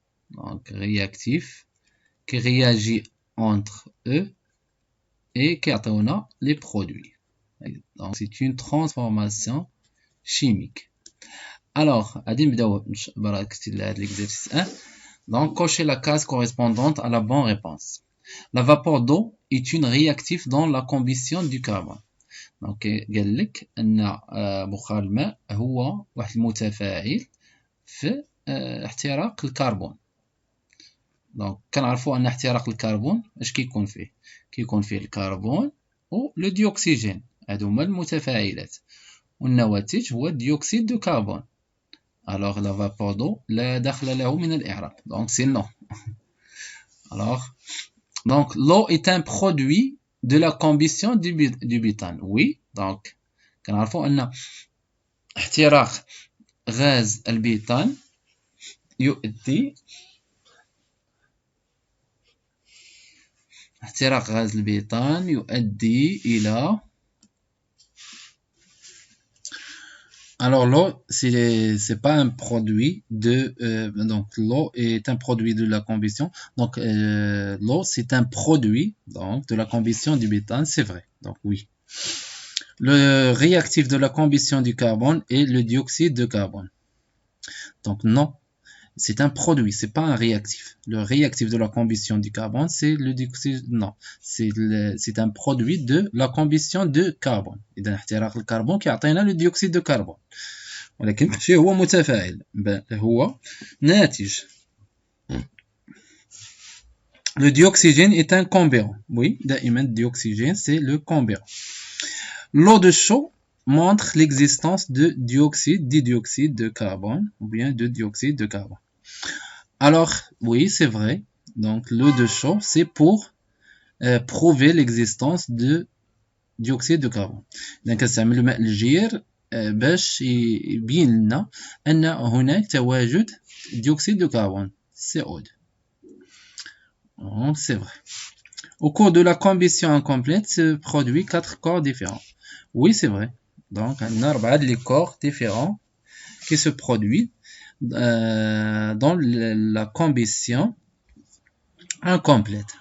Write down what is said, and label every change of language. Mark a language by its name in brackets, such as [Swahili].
[French] Donc réactifs qui réagit entre eux et qui atteignent les produits. Donc c'est une transformation chimique. Alors, à l'exercice 1. Donc, cochez la case correspondante à la bonne réponse. La vapeur d'eau est une réactif dans la combustion du carbone. [Arabic] Donc, قال لك أن بخار الماء هو واحد المتفاعل في احتراق الكربون. دونك كنعرفوا أن احتراق الكربون اش كيكون فيه؟ كيكون فيه الكربون و لو ديوكسيجين، هادو هما المتفاعلات، والنواتج هو ديوكسيد دو كربون. [French] Alors la vapeur d'eau [Arabic] لا دخل له من الإعراب. [French] Donc c'est non. Alors, donc l'eau est un produit de la combustion du butane. Oui, donc [Arabic] كنعرفوا أن احتراق غاز البيتان يؤدي إلى. [French] Alors l'eau c'est pas un produit de donc l'eau est un produit de la combustion. Donc l'eau c'est un produit donc de la combustion du méthane, c'est vrai. Donc oui. Le réactif de la combustion du carbone est le dioxyde de carbone. Donc non, c'est un produit, c'est pas un réactif. Le réactif de la combustion du carbone, c'est le dioxyde. Non, c'est un produit de la combustion de carbone. [Arabic] إذا احتراق الكربون كيعطينا [French] le dioxyde de carbone. [Arabic] ولكن ماشي هو متفاعل، بل هو ناتج. [French] Le dioxygène est un comburant. Oui, [Arabic] دائما [French] dioxygène c'est le comburant. L'eau de chaux montre l'existence de didioxyde de carbone ou bien de dioxyde de carbone. Alors, oui, c'est vrai. Donc, l'eau de chaux, c'est pour prouver l'existence de dioxyde de carbone. [Arabic] Donc, كنستعمل الماء الجير باش يبين لنا أن هناك تواجد dioxyde de carbone, CO2. [French] Donc, c'est vrai. Au cours de la combustion incomplète se produit 4 corps différents. Oui, c'est vrai. Donc, on a 4 les corps différents qui se produisent dans la combustion incomplète.